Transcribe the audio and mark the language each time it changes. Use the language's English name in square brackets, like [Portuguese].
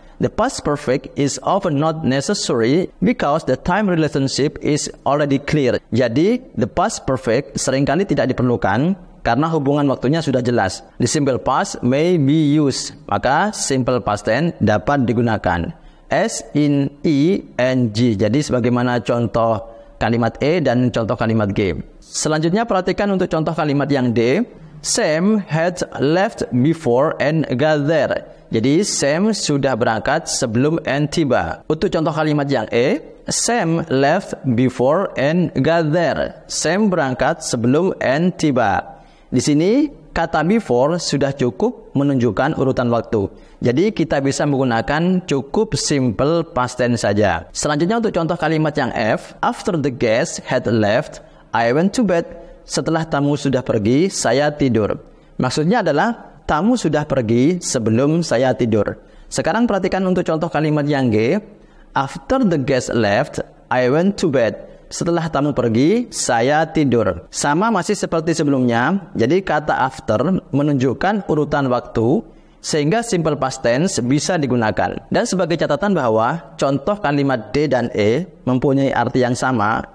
[English] The past perfect is often not necessary because the time relationship is already clear. [Indonesian] Jadi, the past perfect seringkali tidak diperlukan karena hubungan waktunya sudah jelas. [English] The simple past may be used. [Indonesian] Maka, simple past tense dapat digunakan. S, in, E, and G. Jadi, sebagaimana contoh kalimat E dan contoh kalimat G. Selanjutnya, perhatikan untuk contoh kalimat yang D. [English] Sam had left before and got there. [Indonesian] Jadi, Sam sudah berangkat sebelum and tiba. Untuk contoh kalimat yang E, [English] Sam left before and got there. [Indonesian] Sam berangkat sebelum and tiba. Di sini, kata before sudah cukup menunjukkan urutan waktu. Jadi, kita bisa menggunakan cukup simple past tense saja. Selanjutnya untuk contoh kalimat yang F, [English] after the guest had left, I went to bed. [Indonesian] Setelah tamu sudah pergi, saya tidur. Maksudnya adalah tamu sudah pergi sebelum saya tidur. Sekarang perhatikan untuk contoh kalimat yang G. [English] After the guest left, I went to bed. [Indonesian] Setelah tamu pergi, saya tidur. Sama masih seperti sebelumnya. Jadi kata after menunjukkan urutan waktu, sehingga simple past tense bisa digunakan. Dan sebagai catatan bahwa contoh kalimat D dan E mempunyai arti yang sama.